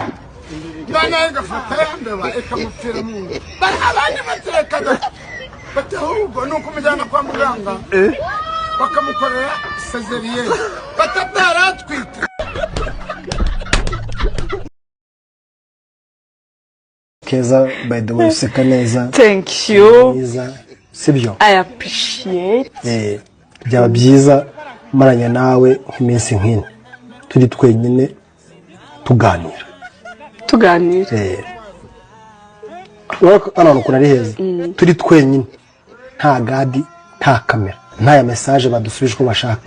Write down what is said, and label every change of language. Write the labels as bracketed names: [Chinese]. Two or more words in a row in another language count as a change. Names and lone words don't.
[Kinyarwanda] bana igafata yambere ikamupfira mu abandi baterekata bati ahubwo nukumujyana kwa muganga bakamukorera cesarienne batataratwite. Keza, [English] by the way, [Kinyarwanda] useka neza. [English] Thank you. [Kinyarwanda] Sibyo. [English] I appreciate. [Kinyarwanda] Byaba byiza maranya nawe nk'iminsi nk'ine. Turi twenyine tuganira. Ana nukuna ari heza. Turi twenyine. Nta gadi, nta kamera. Nta ya message badusubije ko bashaka.